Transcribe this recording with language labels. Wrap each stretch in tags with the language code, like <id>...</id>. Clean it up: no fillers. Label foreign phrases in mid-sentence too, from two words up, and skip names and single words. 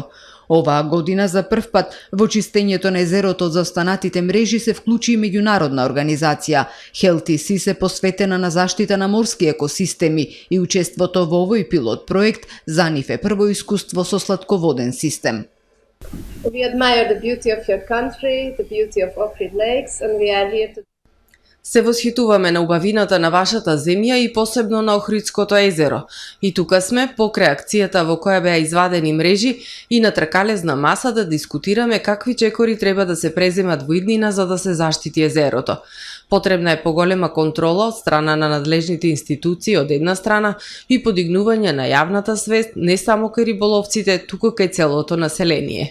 <mk>Оваа година за прв пат во чистењето на езерото од заостанатите мрежи се вклучи и меѓународна организација. HealthySea се посветена на заштита на морски екосистеми и учеството во овој пилот проект за нив е прво искуство со слатководен систем.</mk> <en>We admire the beauty of your country, the beauty of Ohrid Lakes, and we are here to</en> <mk>Се восхитуваме на убавината на вашата земја и посебно на Охридското езеро. И тука сме покрај акцијата во која беа извадени мрежи и на тркалезна маса да дискутираме какви чекори треба да се преземат во иднина за да се заштити езерото. Потребна е поголема контрола од страна на надлежните институции од една страна и подигнување на јавната свест не само кај риболовците, туку кај целото население.</mk>